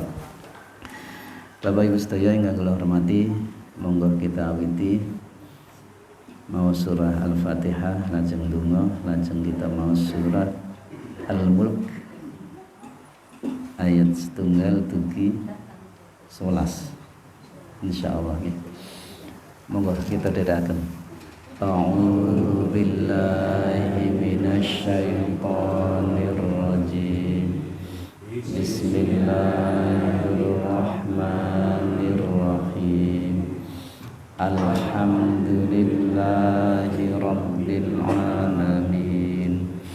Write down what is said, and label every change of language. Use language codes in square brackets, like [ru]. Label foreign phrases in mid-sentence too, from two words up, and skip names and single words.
[jv] Bapak Ibu sedaya ingkang kula hormati, monggo kita awiti maos surah Al-Fatihah lajeng donga, lajeng kita maos surat Al-Mulk ayat setunggal tugi 11 insyaallah ya. Monggo kita dherekaken. [ar] أعوذ بالله من الشيطان الرجيم. Bismillahirrahmanirrahim. الحمد لله رب العالمين.